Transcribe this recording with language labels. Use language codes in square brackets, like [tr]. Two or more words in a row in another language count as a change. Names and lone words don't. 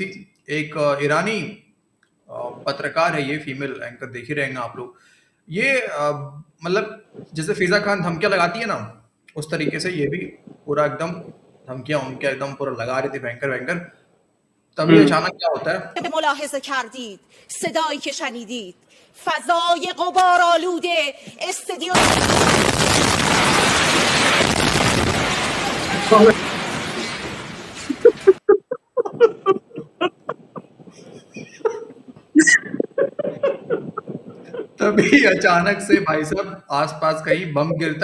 [hi] एक ईरानी पत्रकार है, ये [en] female anchor, [hi] देख ही रहेंगे आप लोग। ये मतलब जैसे फिजा खान धमकियां लगाती है ना, उस तरीके से ये भी पूरा एकदम धमकियां उनके एकदम पूरा लगा रही थी, भयंकर भयंकर। तभी अचानक क्या होता है, [fa] ملاحظه کردید صدایی که شنیدید فضای غبارآلوده استدیو [hi] तभी अचानक से भाई साहब आसपास कहीं बम गिरता।